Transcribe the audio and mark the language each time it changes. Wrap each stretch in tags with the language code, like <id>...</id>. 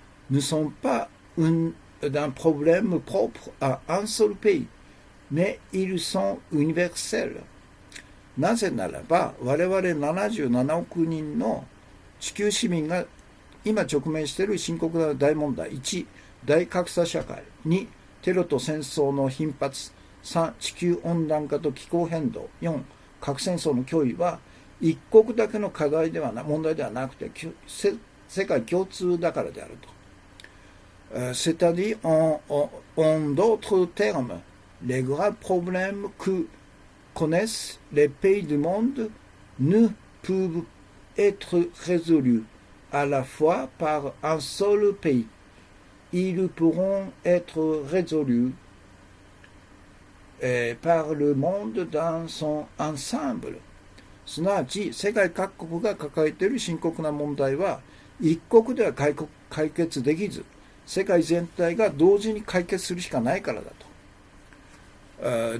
<fr>Ne sont pas d'un problème propre à un seul pays, mais ils sont universels.</fr> <ja>なぜならば、我々77億人の地球市民が今直面している深刻な大問題。 1、大格差社会。2、テロと戦争の頻発。 3、地球温暖化と気候変動。4、核戦争の脅威は一国だけの問題ではなくて世界共通だからであると。</ja> <fr>C'est-à-dire, en d'autres termes, les graves problèmes que connaissent les pays du monde ne peuvent être résolus à la fois par un seul pays. Ils pourront être résolus par le monde dans son ensemble.</fr> <ja>すなわち、世界各国が抱えている深刻な問題は、一国では解決できず、世界全体が同時に解決するしかないからだと。</ja>